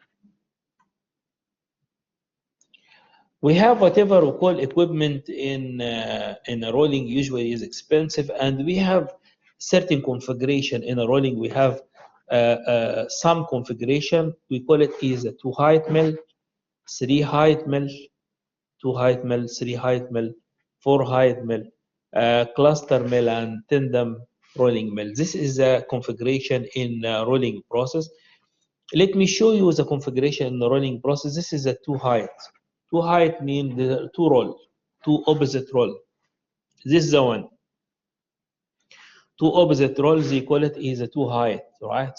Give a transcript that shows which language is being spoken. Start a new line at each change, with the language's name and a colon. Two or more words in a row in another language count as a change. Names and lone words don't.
English: We have whatever we call equipment in a rolling usually is expensive, and we have certain configuration in a rolling. We have some configuration. We call it is a 2 height mill, 3 height mill, 2 height mill, 3 height mill, 4 height mill, cluster mill, and tandem rolling mill. This is a configuration in rolling process. Let me show you the configuration in the rolling process. This is a 2 height. 2 height mean the 2 roll, 2 opposite roll. This is the one. 2 opposite rolls, they call it is a 2 height, right?